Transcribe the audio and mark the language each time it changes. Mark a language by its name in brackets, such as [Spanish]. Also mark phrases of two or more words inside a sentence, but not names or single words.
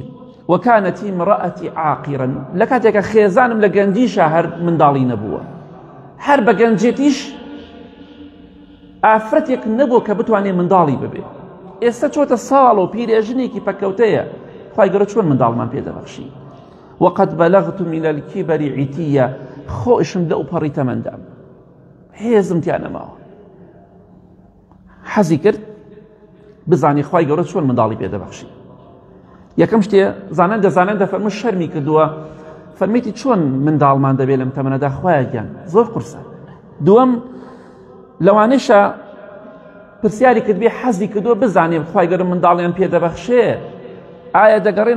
[Arabic] وەکانەتی امرأەتی عاقیرا [Central Kurdish] لە کاتێکە خێزانم لە گەنجیشە هەر منداڵی نەبووە هەر بە گەنجێتیش ئافرەتێک نەبوو کە بتوانێت منداڵی ببێ ئێستا چۆتە ساڵ و پیرێژنێکی پەکەوتەیە خوای گەورە چۆن منداڵمان پێدەبەخشی [Arabic] وقد بلغت من الكبر عتيا [Central Kurdish] خۆشم لەو پەڕی تەمەندام هێزم تیا نەماوە حەزی کرد بزانی خوای گەورە چۆن منداڵی پێدەبەخشی یەکەم شتێ زانان دەفەرموو شەرمی کردووە فەرمیتی چۆن منداڵمان دەبێت لەم تەمەنەدا خوایەگیان زۆر قورسە دووەم لەوانەیشە پرسیاری کردبێ حەزی کردووە بزانێ خوای گەورە منداڵیان پێدەبەخشێ ئایا دەگەڕێنەوە